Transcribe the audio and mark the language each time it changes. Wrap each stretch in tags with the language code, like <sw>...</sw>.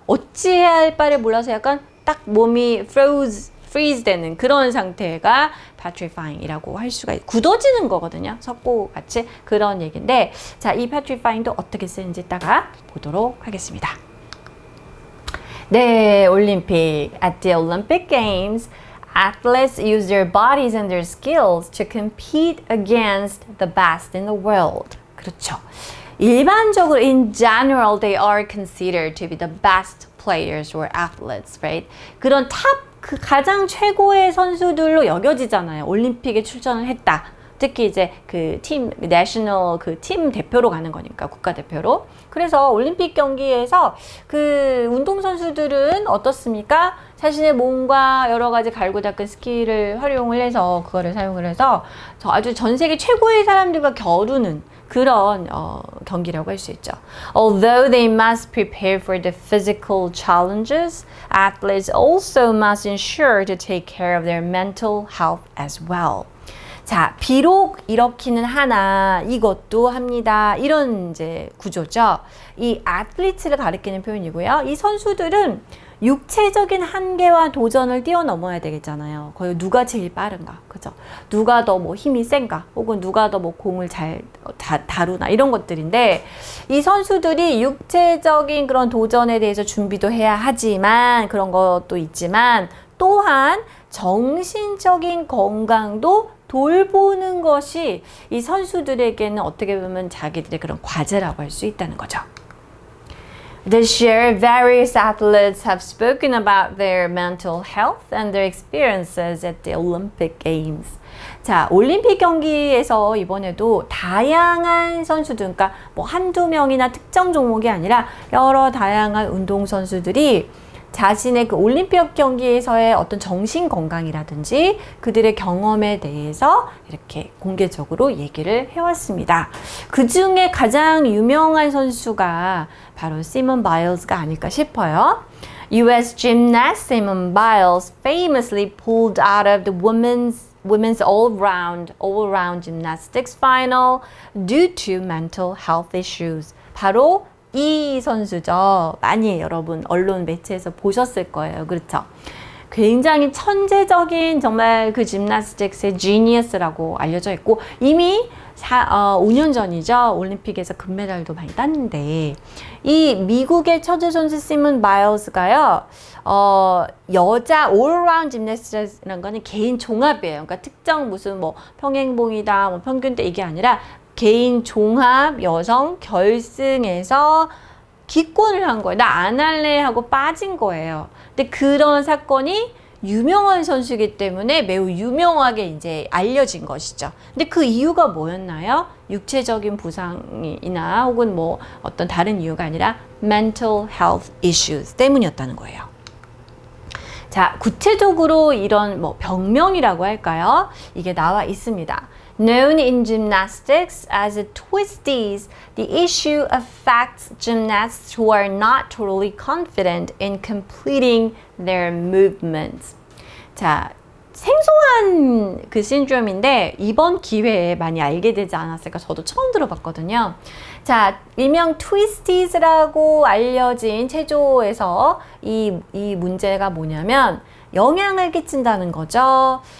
<ko>어찌해야 할 바를 몰라서 약간 딱 몸이 freeze 되는 그런 상태가 petrifying이라고 할 수가 있고 굳어지는 거거든요. 석고 같이 그런 얘기인데 자, 이 petrifying도 어떻게 쓰는지 이따가 보도록 하겠습니다. 네, 올림픽.</ko> <en>At the Olympic Games, athletes use their bodies and their skills to compete against the best in the world.</en> <ko>그렇죠. 일반적으로</ko> <en>in general they are considered to be the best players or athletes, right?</en> <ko>그런 그 가장 최고의 선수들로 여겨지잖아요. 올림픽에 출전을 했다. 특히 이제 그 팀, 내셔널 그 팀 대표로 가는 거니까, 국가대표로. 그래서 올림픽 경기에서 그 운동선수들은 어떻습니까? 자신의 몸과 여러 가지 갈고 닦은 스킬을 활용을 해서, 그거를 사용을 해서 아주 전 세계 최고의 사람들과 겨루는 그런 경기라고 할 수 있죠.</ko> <en>Although they must prepare for the physical challenges, athletes also must ensure to take care of their mental health as well.</en> <ko>자, 비록 이렇기는 하나 이것도 합니다. 이런 이제 구조죠. 이 athlete를 가리키는 표현이고요. 이 선수들은 육체적인 한계와 도전을 뛰어넘어야 되겠잖아요. 거의 누가 제일 빠른가, 그죠? 누가 더 뭐 힘이 센가, 혹은 누가 더 뭐 공을 잘 다루나 이런 것들인데 이 선수들이 육체적인 그런 도전에 대해서 준비도 해야 하지만 그런 것도 있지만 또한 정신적인 건강도 돌보는 것이 이 선수들에게는 어떻게 보면 자기들의 그런 과제라고 할 수 있다는 거죠.</ko> <en>This year, various athletes have spoken about their mental health and their experiences at the Olympic Games.</en> <ko>자, 올림픽 경기에서 이번에도 다양한 선수들, 그러니까 뭐 한두 명이나 특정 종목이 아니라 여러 다양한 운동선수들이 자신의 그 올림픽 경기에서의 어떤 정신 건강이라든지 그들의 경험에 대해서 이렇게 공개적으로 얘기를 해왔습니다. 그 중에 가장 유명한 선수가 바로 시몬 바일스가 아닐까 싶어요.</ko> <en>US gymnast Simone Biles famously pulled out of the women's all-round gymnastics final due to mental health issues.</en> <ko>바로 이 선수죠. 많이 여러분 언론 매체에서 보셨을 거예요. 그렇죠? 굉장히 천재적인 정말 그 짐나스틱스의 지니어스라고 알려져 있고 이미 5년 전이죠. 올림픽에서 금메달도 많이 땄는데 이 미국의 천재 선수 시몬 바일스가요. 여자 올라운드 짐나스틱이라는 거는 개인 종합이에요. 그러니까 특정 무슨 뭐 평행봉이다, 뭐 평균대 이게 아니라 개인 종합 여성 결승에서 기권을 한 거예요. 나 안 할래 하고 빠진 거예요. 근데 그런 사건이 유명한 선수이기 때문에 매우 유명하게 이제 알려진 것이죠. 근데 그 이유가 뭐였나요? 육체적인 부상이나 혹은 뭐 어떤 다른 이유가 아니라</ko> <en>mental health issues</en> <ko>때문이었다는 거예요. 자, 구체적으로 이런 뭐 병명이라고 할까요? 이게 나와 있습니다.</ko> <en>Known in gymnastics as twisties, the issue affects gymnasts who are not totally confident in completing their movements.</en> <ko>자, 생소한 그 신드롬인데 이번 기회에 많이 알게 되지 않았을까? 저도 처음 들어봤거든요. 자, 일명 트위스티즈라고 알려진 체조에서 이 문제가 뭐냐면 영향을 끼친다는 거죠.</ko>